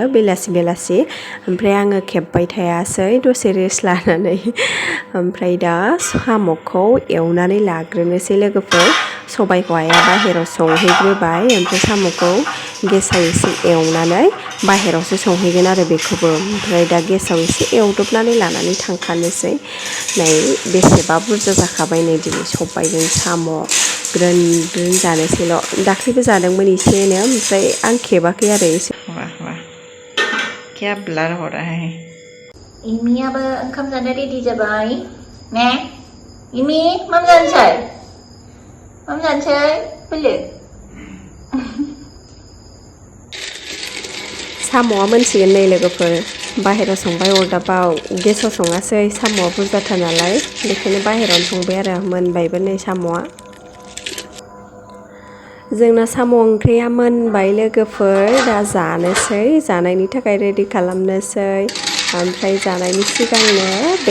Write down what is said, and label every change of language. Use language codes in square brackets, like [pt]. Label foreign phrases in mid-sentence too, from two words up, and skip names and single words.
[brx] बेलासि ओमफ्राय आङो खेबबाय थायासै दसे रेस्ट लानानै ओमफ्राय दा साम'खौ एवनानै लाग्रोनोसै लोगोफोर सबाइखौ आइया बाहेराव संहैग्रोबाय ओमफ्राय साम'खौ गेसाव एसे एवनानै बाहेरावसो संहैगोन आरो बेखौबो ओमफ्राय दा गेसाव एसे एवदबनानै लानानै थांखानोसै नै बेसेबा बुरजा जाखाबाय नै दिनै सबाइजों साम' ग्रोन ग्रोन जानोसैल' दाख्लैबो जादोंमोन एसेनो ओमफ्राय आं खेबाखै आरो एसे [hi] वाह वाह क्या ब्लर हो रहा है [brx] इमियाबो ओंखाम जानो रेडि जाबाय ने इमि मा जानोसै बोलो साम'आ मोनसिगोन नै लोगोफोर बाहेराव संबाय अरदाबाव गेसाव सङासै साम'आ बुरजाथार नालाय बेखायनो बाहेरावनो संबाय आरो मोनबायबो नै साम'आ जोंना साम' ओंख्रिया मोनबाय लोगोफोर दा जानोसै जानायनि थाखाय रेडि खालामनोसै ओमफ्राय जानायनि सिगांनो बे